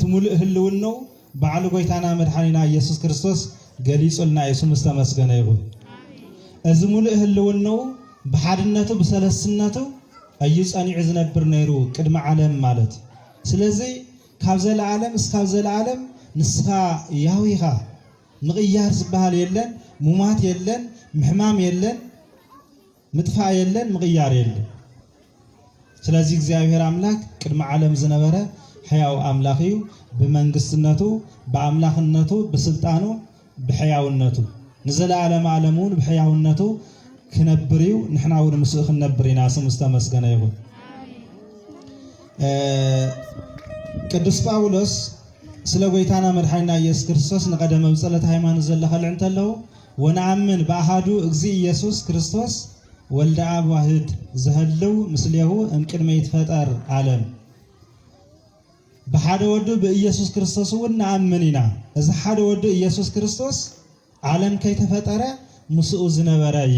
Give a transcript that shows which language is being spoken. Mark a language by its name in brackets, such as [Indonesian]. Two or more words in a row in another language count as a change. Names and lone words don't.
[Tigrinya] ሙሉእ ህልውናው በዓል ጎይታና መድኃኒና ኢየሱስ ክርስቶስ ገሊጹልና ኢየሱስ ተመስገነ ይሁን እዚ ሙሉእ ህልውናው በሓድነቱ በሰለስነቱ እዩ ጸኒዑ ዝነብር ነይሩ ቅድመ ዓለም ማለት ስለዚ ካብ ዘለዓለም እስካብ ዘለዓለም ንስኻ ያዊኻ ምቕያር ዝበሃል የለን ሙማት የለን ምሕማም የለን ምጥፋእ የለን ምቕያር የለን ስለዚህ እግዚአብሔር አምላክ ቅድመ ዓለም ዝነበረ ሕያው አምላክ እዩ በመንግስትነቱ በአምላክነቱ በስልጣኑ በሕያውነቱ ንዘላለም ዓለሙን በሕያውነቱ ክነብር እዩ ንሕናውን ምስኡ ክነብር ኢና ስሙ ዝተመስገነ ይሁን ቅዱስ ጳውሎስ ስለ ጎይታና መድኃኒና ኢየሱስ ክርስቶስ ንቀደመ ብጸሎት ሃይማኖት ዘለኸልዕ እንተለው [Geez] ወነአምን በአሐዱ እግዚ ኢየሱስ ክርስቶስ ወልደ አብ ዋህድ ዘህልው ምስሌሁ እምቅድመ ይትፈጠር ዓለም [Tigrinya] በሓደ ወዱ በኢየሱስ ክርስቶስ ወነአምን ኢና እዚ ሓደ ወዱ ኢየሱስ ክርስቶስ ዓለም ከይተፈጠረ ምስኡ ዝነበረ እዩ